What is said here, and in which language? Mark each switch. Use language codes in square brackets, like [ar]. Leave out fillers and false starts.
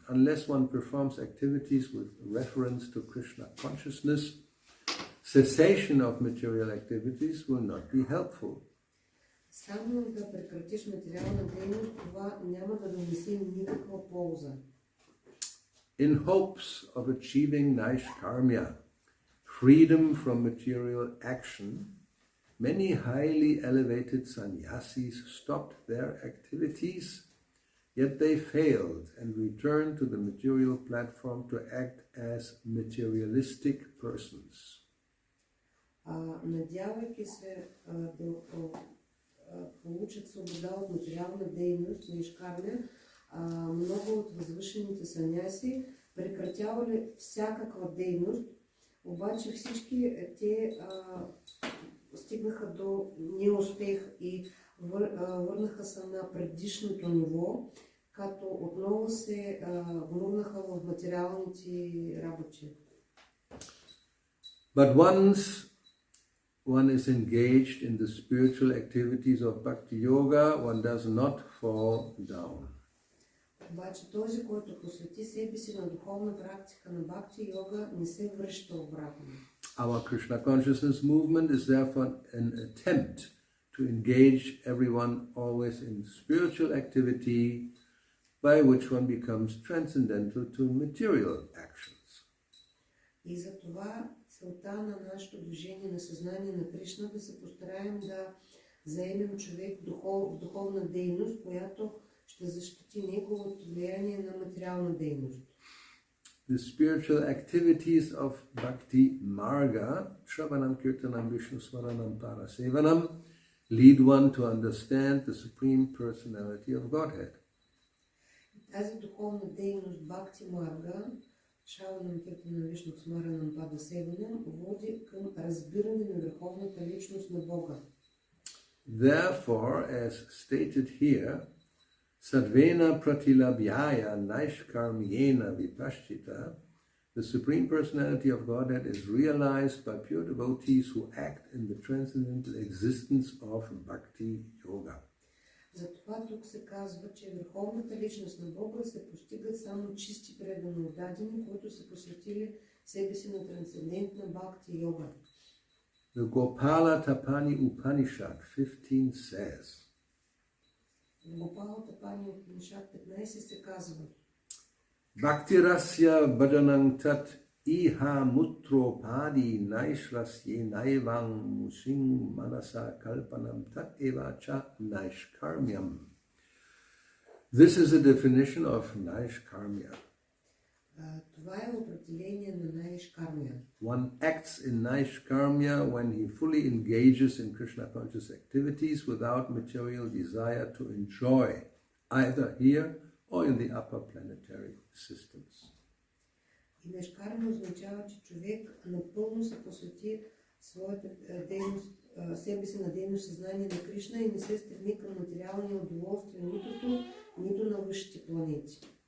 [en] Unless one performs activities with reference to Krishna consciousness, cessation of material activities will not be helpful. [bg] Само да прекратиш материална дейност, това няма да донесе никаква полза. [en] In hopes of achieving naishkarmya, freedom from material action, many highly elevated sannyasis stopped their activities, yet they failed and returned to the material platform to act as materialistic persons. [bg] Надявайки се да получат свобода от материална дейност, наишкармя, много от възвишените саняси прекратявали всякаква дейност, обаче всички те стигнаха до неуспех и върнаха се на предишното ниво, като отново се върнаха в материалните работи. [en] But once one is engaged in the spiritual activities of Bhakti-yoga, one does not fall down. [bg] Обаче този, който посвети себе си на духовна практика на Бхакти-йога, не се връща обратно. [en] Our Krishna consciousness movement is therefore an attempt to engage everyone always in spiritual activity by which one becomes transcendental to material actions. [bg] И за това целта на нашето движение на съзнание на Кришна да се постараем да заемем човек в духовна дейност, която ще защити неговото влияние на материална дейност. [en] The spiritual activities of Bhakti Marga, Shravanam Kirtanam Vishnu Smaranam Parasevanam, lead one to understand the Supreme Personality of Godhead. [bg] Тази духовна дейност Бхакти Марга, Шраванам Киртанам Вишну Смаранам Падасеванам, води към разбиране на върховната личност на Бога. [en] Therefore, as stated here, [sa] Sadvena pratilabhyaya naishkarmyena vipaschita [en] The Supreme Personality of Godhead is realized by pure devotees who act in the transcendental existence of Bhakti-yoga. [bg] Затова тук се казва, че върховната личност на Бога се постига само чисти предано отдадени, които са посветили себе си на трансцендентна бхакти-йога. [en] The Gopala Tapani Upanishad 15 says, [bg] В Гопала Тапани Упанишад 15 се казва: [sa] Bhaktirasya bhajanang tat iha mutro padi naishrasye naivang musing manasa kalpanam tat eva cha naishkarmyam. [en] This is a definition of naishkarmya. [bg] Това е определение на наишкармия. [en] One acts in naishkarmya when he fully engages in Krishna conscious activities without material desire to enjoy, either here or in the upper planetary systems. [bg] И наишкармия означава, че човек напълно се посвети своята дейност, себе си на дейност съзнание на Кришна и не се стреми към материални удоволствия нито тук, нито на висшите планети.